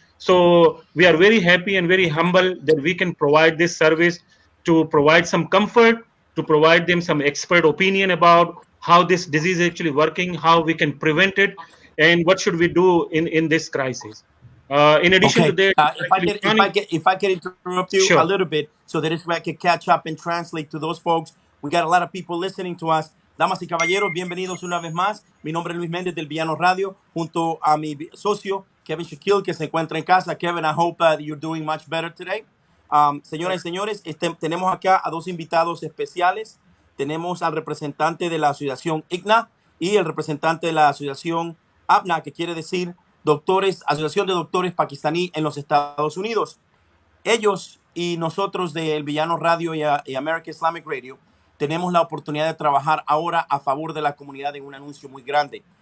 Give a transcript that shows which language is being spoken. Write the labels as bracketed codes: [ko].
[en] So we are very happy and very humble that we can provide this service to provide some comfort, to provide them some expert opinion about how this disease is actually working, how we can prevent it, and what should we do in this crisis. In addition to Okay. that, actually planning. If I can interrupt you a Sure. little bit, so that is where I can catch up and translate to those folks. We got a lot of people listening to us. [es] Damas y caballeros, bienvenidos una vez más. Mi nombre es Luis Méndez del Villano Radio, junto a mi socio Kevin Shaquille, que se encuentra en casa. [en] Kevin, I hope you're doing much better today. [es] Señoras y señores, tenemos acá a dos invitados especiales. Tenemos al representante de la asociación ICNA y el representante de la asociación APPNA, que quiere decir Asociación de Doctores Pakistaní en los Estados Unidos. Ellos y nosotros de El Villano Radio y American Islamic Radio tenemos la oportunidad de trabajar ahora a favor de la comunidad en un anuncio muy grande.